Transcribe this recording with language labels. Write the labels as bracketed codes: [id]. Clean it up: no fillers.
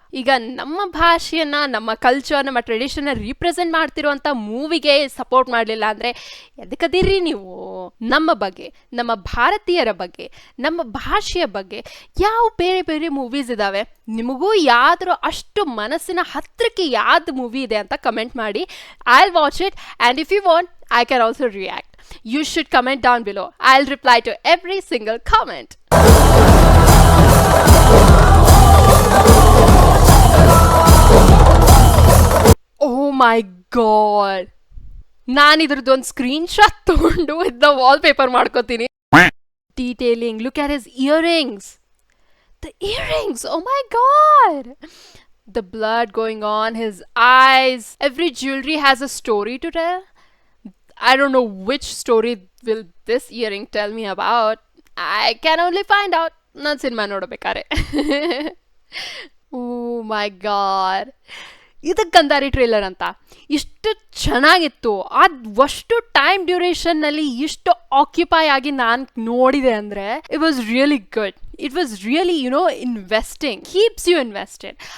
[kn] ಈಗ ನಮ್ಮ ಭಾಷೆಯನ್ನು, ನಮ್ಮ ಕಲ್ಚರ್, ನಮ್ಮ ಟ್ರೆಡಿಷನ್ನ ರೀಪ್ರೆಸೆಂಟ್ ಮಾಡ್ತಿರೋಂಥ ಮೂವಿಗೆ ಸಪೋರ್ಟ್ ಮಾಡಲಿಲ್ಲ ಅಂದರೆ ಎದಕ್ಕದಿರಿ ನೀವು? ನಮ್ಮ ಬಗ್ಗೆ, ನಮ್ಮ ಭಾರತೀಯರ ಬಗ್ಗೆ, ನಮ್ಮ ಭಾಷೆಯ ಬಗ್ಗೆ ಯಾವ ಬೇರೆ ಬೇರೆ ಮೂವೀಸ್ ಇದ್ದಾವೆ, ನಿಮಗೂ ಯಾವ್ದಾರು ಅಷ್ಟು ಮನಸ್ಸಿನ ಹತ್ತಿರಕ್ಕೆ ಯಾವ್ದು ಮೂವಿ ಇದೆ ಅಂತ ಕಮೆಂಟ್ ಮಾಡಿ. [en] I will watch it and if you want I can also react. You should comment down below. I'll reply to every single comment. Oh my god. [kn] ನಾನು ಇದ್ರದ್ದೊಂದು ಸ್ಕ್ರೀನ್ ಶಾಟ್ ತಗೊಂಡು ಇದನ್ನ ವಾಲ್ಪೇಪರ್ ಮಾಡ್ಕೋತೀನಿ. [en] Detailing. Look at his earrings. The earrings. Oh my god. The blood going on, his eyes. Every jewelry has a story to tell. I don't know which story will this earring tell me about. I can only find out [kn] ನಾನು cinema ನೋಡಬೇಕಾರೆ. [en] Oh my god. [kn] ಇದಕ್ಕೆ Gandhari trailer ಅಂತ ಇಷ್ಟು ಚೆನ್ನಾಗಿತ್ತು. ಅಷ್ಟು time ಡ್ಯೂರೇಷನ್ನಲ್ಲಿ ಇಷ್ಟು occupy ಆಗಿ ನಾನು ನೋಡಿದೆ ಅಂದರೆ [en] It was really good. It was really investing, keeps you invested.